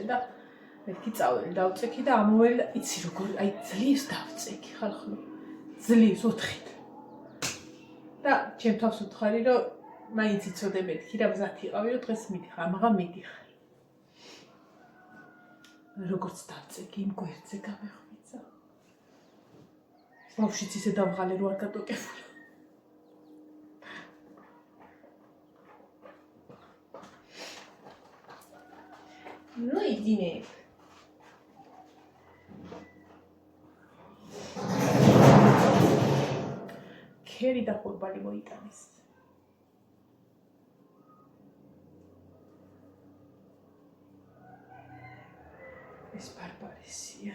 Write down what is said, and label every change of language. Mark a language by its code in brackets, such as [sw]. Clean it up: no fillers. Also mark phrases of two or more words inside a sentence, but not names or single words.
[ka] და მეთქი წავედი დავწექი და ამოველი და იცი როგორ აი ძლივს დავწექი ხალხო ძლივს 4-ით და ჩემ თავს უთხარი რომ მაინც იცოდე მეთქი რა მზად იყავი რომ დღეს მიდიხარ მაგრამ მიდიხარ როგორც დავწექი იმ გვერდზე გამეხვიცა ბავშვიც ისე დავღალე რო არ გადოკეფულა. [ru] Ну иди не. [ka] ქერი და ხურბალი მოიტანეს. ეს ბარბარესია.